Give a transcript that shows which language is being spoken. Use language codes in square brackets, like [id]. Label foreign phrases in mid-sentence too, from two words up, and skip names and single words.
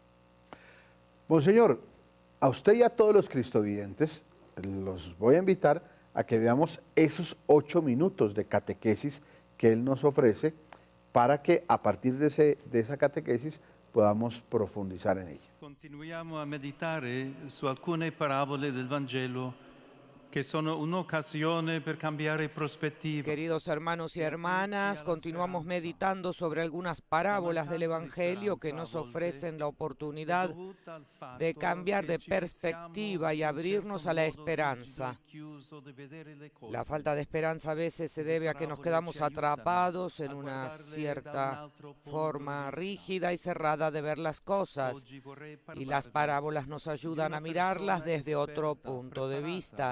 [es] Monseñor, a usted y a todos los cristovidentes los voy a invitar a que veamos esos 8 minutos de catequesis que él nos ofrece para que a partir de esa catequesis podamos profundizar en ella. [it] Continuiamo a meditare su alcune parabole del Vangelo che sono un'occasione per cambiare prospettiva. [es] Queridos hermanos y hermanas, continuamos meditando sobre algunas parábolas del Evangelio que nos ofrecen la oportunidad de cambiar de perspectiva y abrirnos a la esperanza. La falta de esperanza a veces se debe a que nos quedamos atrapados en una cierta forma rígida y cerrada de ver las cosas, y las parábolas nos ayudan a mirarlas desde otro punto de vista.